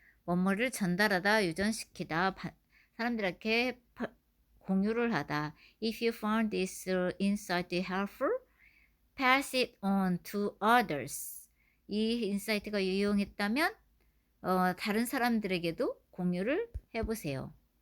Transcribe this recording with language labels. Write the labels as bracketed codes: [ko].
[ko] 뭐뭐를 전달하다, 유전시키다, 사람들에게 공유를 하다. [en] If you found this insight helpful, pass it on to others. [ko] 이 인사이트가 유용했다면 다른 사람들에게도 공유를 해보세요.